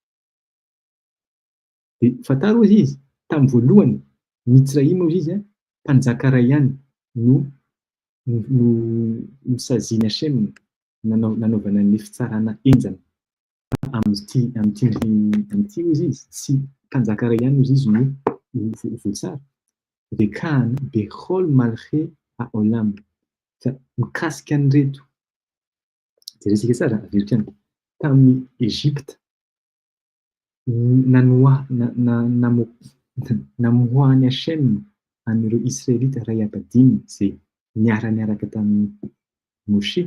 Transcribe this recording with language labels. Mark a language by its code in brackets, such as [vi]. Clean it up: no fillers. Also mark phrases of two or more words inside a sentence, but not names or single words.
[mg] Dia fantaro ozy izy tamin'ny voalohany Mitzraim ozy izy mpanjaka ray ihany no saziany Hashem nanaovana ny fitsarana enjana. Amin'ity ozy izy sy mpanjaka ray ihany ozy izy no voatsara. [he] וכן בכל מלכי העולם. [mg] Mikasika an'ireto, jeresika tsara Eropeana, tamin'ny Ezipta namoahany Hashem an'ireo Israelita ray apadimy izay niara-niaraka tamin'ny Moshe.